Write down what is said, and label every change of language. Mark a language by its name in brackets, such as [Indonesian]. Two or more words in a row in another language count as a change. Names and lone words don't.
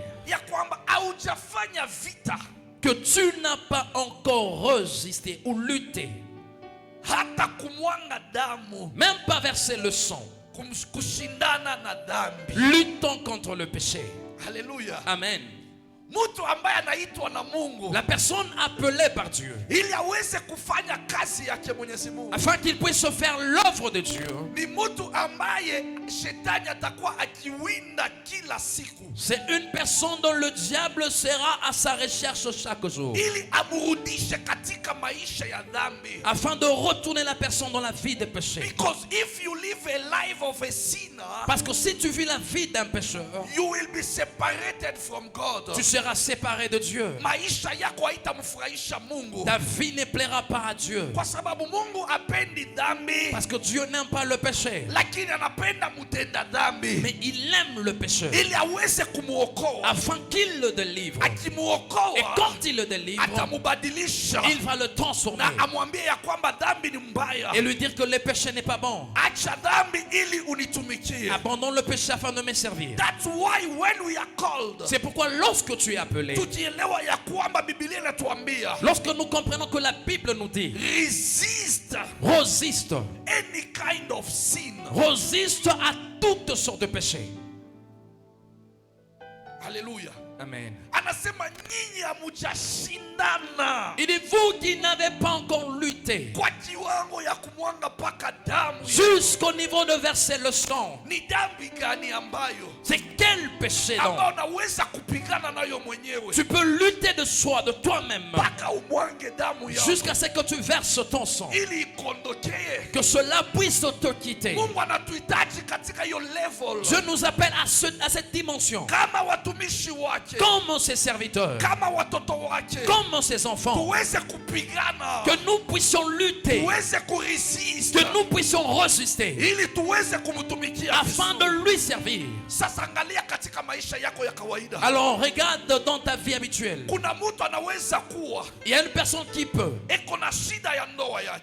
[Swahili] ya kwamba haujafanya vita [French] que tu n'as pas encore résisté ou lutté, [Swahili] hata kumwanga damu, [French] même pas versé le sang, [Swahili] kushindana na dhambi. [French] luttant contre le péché. [Swahili] Hallelujah. Amen. Mtu ambaye anaitwa na Mungu [French] La personne appelée par Dieu, [Swahili] ili aweze kufanya kazi yake Mwenyezi Mungu, [French] afin qu'il puisse faire l'œuvre de Dieu, [Swahili] ni mtu ambaye shetani atakuwa akiwinda kila siku [French] c'est une personne dont le diable sera à sa recherche chaque jour, [Swahili] ili amrudishe katika maisha ya dhambi. [French] afin de retourner la personne dans la vie de péché. [English] Because if you live a life of a sinner, [French] Parce que si tu vis la vie d'un pécheur, [English] you will be separated from God. [French] tu seras séparé de Dieu. [Swahili] Maisha yako haitamfurahisha Mungu, [French] Ta vie ne plaira pas à Dieu. [Swahili] kwa sababu Mungu apendi dhambi, [French] Parce que Dieu n'aime pas le péché, [Swahili] lakini anapenda mutenda dhambi [French] mais il aime le pécheur, [Swahili] ili aweze kumuokoa. [French] afin qu'il le délivre. Et [Swahili] Akimuokoa [French] quand il le délivre, [Swahili] atamubadilisha [French] il va le transformer [Swahili] na amwambie ya kwamba dhambi ni mbaya, [French] et lui dire que le péché n'est pas bon. [Swahili] acha dhambi ili unitumikie. [French] Abandonne le péché afin de me servir. [English] That's why when we are called, [French] C'est pourquoi lorsque tu es appelé, [Swahili] tujielewa ya kwamba Biblia inatuambia [French] lorsque nous comprenons que la Bible nous dit, [English] resist [French] résiste, [English] any kind of sin. [French] résiste à toutes sortes de péchés. [Swahili] Hallelujah. Amen. Anasema nyinyi hamujashindana [French] Il dit, vous qui n'avez pas encore lutté [Swahili] kwa kiwango ya kumwanga paka damu. [French] jusqu'au niveau de verser le sang. [Swahili] Ni dhambi gani ambayo [French] C'est quel péché donc [Swahili] ambao unaweza kupigana nayo mwenyewe [French] tu peux lutter de soi, de toi-même, [Swahili] mpaka umwange damu yako [French] jusqu'à ce que tu verses ton sang, [Swahili] ili ikondokee? [French] que cela puisse te quitter. [Swahili] Mungu anatuhitaji katika hiyo level [French] Dieu nous appelle à cette dimension, [Swahili] kama watumishi wake, [French] comme ses serviteurs, [Swahili] kama watoto wake, [French] comme ses enfants, [Swahili] tuweze kupigana, [French] que nous puissions lutter, [Swahili] tuweze kuresist, [French] que nous puissions résister, [Swahili] ili tuweze kumtumikia [French] afin de lui servir. [Swahili] Sasa angalia katika maisha yako ya kawaida. [French] Alors regarde dans ta vie habituelle. [Swahili] Kuna mtu anaweza kuwa [French] Il y a une personne qui peut, [Swahili] eko na shida ya ndoa yake.